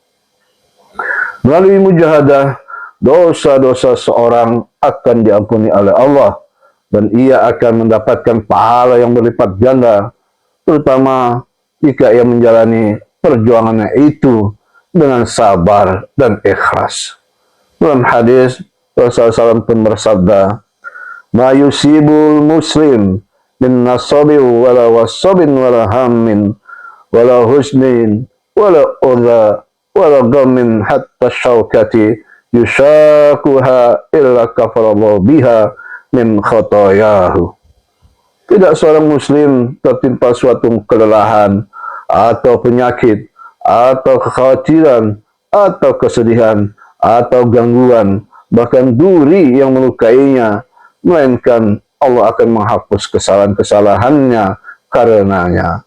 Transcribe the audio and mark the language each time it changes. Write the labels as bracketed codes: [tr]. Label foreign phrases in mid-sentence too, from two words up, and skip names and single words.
[id] Melalui mujahadah, dosa-dosa seorang akan diampuni oleh Allah dan ia akan mendapatkan pahala yang berlipat ganda, terutama jika ia menjalani perjuangannya itu dengan sabar dan ikhlas. Dalam hadis, Rasulullah SAW pun bersabda, [ar] "ما يصيب المسلم من نصب ولا وصب ولا هم ولا حزن ولا أذى ولا غم حتى الشوكة يشاكها إلا كفر الله بها من خطاياه." [id] Tidak seorang muslim tertimpa suatu kelelahan atau penyakit atau kekhawatiran atau kesedihan atau gangguan, bahkan duri yang melukainya, melainkan Allah akan menghapus kesalahan-kesalahannya karenanya.